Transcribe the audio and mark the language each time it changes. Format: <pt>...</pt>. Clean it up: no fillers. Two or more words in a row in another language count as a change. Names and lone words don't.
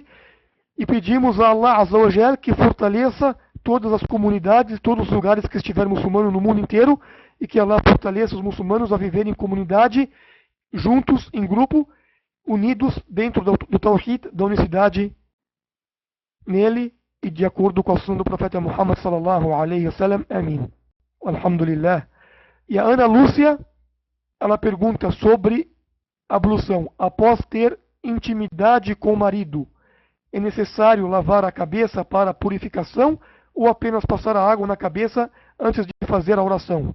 <pt>E pedimos a Allah</pt> <ar>عز وجل</ar> <pt>que fortaleça todas as comunidades, todos os lugares que estiverem muçulmanos no mundo inteiro, e que Allah fortaleça os muçulmanos a viverem em comunidade, juntos, em grupo, unidos dentro do Tawhid, da unicidade nele, e de acordo com a sunna do profeta Muhammad</pt> <ar>صلى الله عليه وسلم.</ar> <pt>Amém. Alhamdulillah. E a Ana Lúcia, ela pergunta sobre ablução. Após ter intimidade com o marido, é necessário lavar a cabeça para a purificação ou apenas passar a água na cabeça antes de fazer a oração?</pt>